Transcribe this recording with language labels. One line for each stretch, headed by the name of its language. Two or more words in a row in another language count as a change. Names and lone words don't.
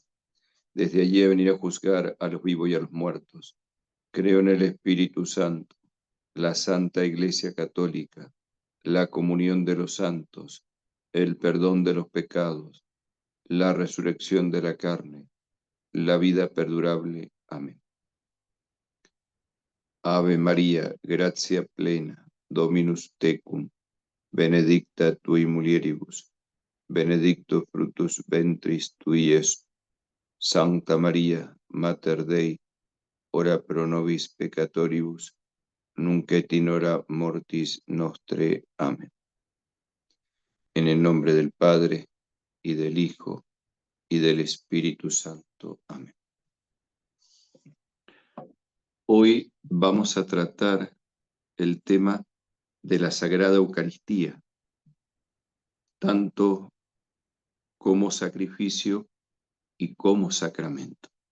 Spanish: Desde allí a venir a juzgar a los vivos y a los muertos. Creo en el Espíritu Santo, la Santa Iglesia Católica, la comunión de los santos, el perdón de los pecados, la resurrección de la carne, la vida perdurable. Amén.
Latin: Ave María, gratia plena, Dominus tecum, benedicta tui mulieribus, benedictus fructus ventris tui, Iesus. Santa María, Mater Dei, ora pro nobis peccatoribus, nunc et in hora mortis nostre.
Spanish: Amén. En el nombre del Padre, y del Hijo, y del Espíritu Santo. Amén. Hoy vamos a tratar el tema de la Sagrada Eucaristía, tanto como sacrificio y como sacramento.